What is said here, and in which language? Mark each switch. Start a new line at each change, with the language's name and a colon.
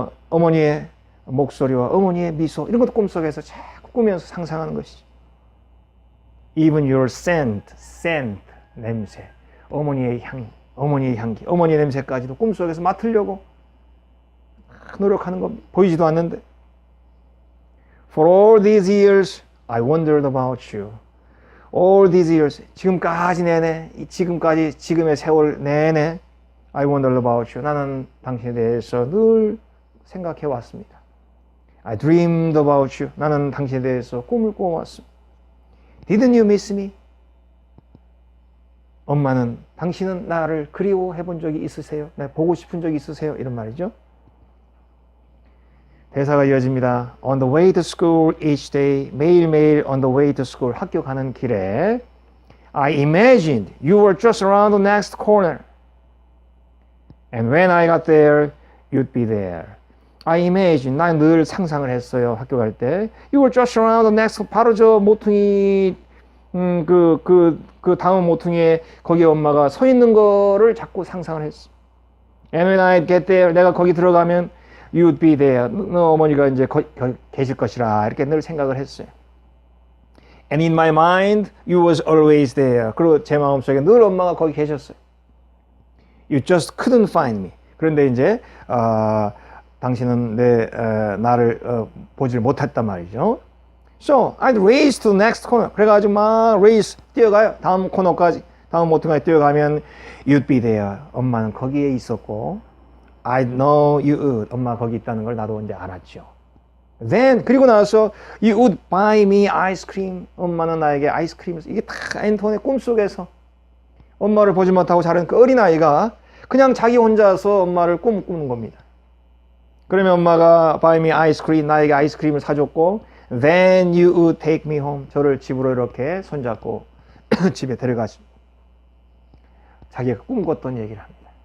Korean: 어머니의 목소리와 어머니의 미소, 이런 것도 꿈속에서 자꾸 꾸면서 상상하는 것이죠.
English: Even your scent,
Korean: 냄새, 어머니의 향기, 어머니의 냄새까지도 꿈속에서 맡으려고 노력하는 겁니다. 보이지도 않는데.
English: For all these years, I wondered about you. All these years,
Korean: 지금까지 내내, 지금의 세월 내내,
English: I wondered about you.
Korean: 나는 당신에 대해서 늘 생각해 왔습니다.
English: I dreamed about you.
Korean: 나는 당신에 대해서 꿈을 꿔왔습니다.
English: Didn't you miss me?
Korean: 엄마는 당신은 나를 그리워해 본 적이 있으세요? 나 보고 싶은 적이 있으세요? 이런 말이죠. 대사가 이어집니다.
English: On the way to school each day,
Korean: 매일매일
English: on the way to school,
Korean: 학교 가는 길에
English: I imagined you were just around the next corner. And when I got there, you'd be there. I imagine,
Korean: 난 늘 상상을 했어요. 학교 갈 때.
English: You were just around the next,
Korean: 바로 저 모퉁이, 그 다음 모퉁이에 거기 엄마가 서 있는 거를 자꾸 상상을 했어.
English: And when I get there,
Korean: 내가 거기 들어가면
English: you'd be there.
Korean: 너 어머니가 이제 계실 것이라 이렇게 늘 생각을 했어요.
English: And in my mind, you was always there.
Korean: 그리고 제 마음속에 늘 엄마가 거기 계셨어요.
English: You just couldn't find me.
Korean: 그런데 이제 당신은 나를 보질 못했단 말이죠.
English: So I'd race to the next corner.
Korean: 그래가지고 막 race 뛰어가요. 다음 코너까지, 다음 모퉁이에 뛰어가면
English: you'd be there.
Korean: 엄마는 거기에 있었고,
English: I know you would.
Korean: 엄마 거기 있다는 걸 나도 이제 알았죠.
English: Then
Korean: 그리고 나서
English: you would buy me ice cream.
Korean: 엄마는 나에게 아이스크림을 이게 다 앤톤의 꿈속에서 엄마를 보지 못하고 자란 그 어린아이가 그냥 자기 혼자서 엄마를 꿈꾸는 겁니다. 그러면 엄마가
English: buy me ice cream
Korean: 나에게 아이스크림을 사줬고
English: then you would take me home
Korean: 저를 집으로 이렇게 손잡고 집에 데려가시 자기가 꿈꿨던 얘기를 합니다.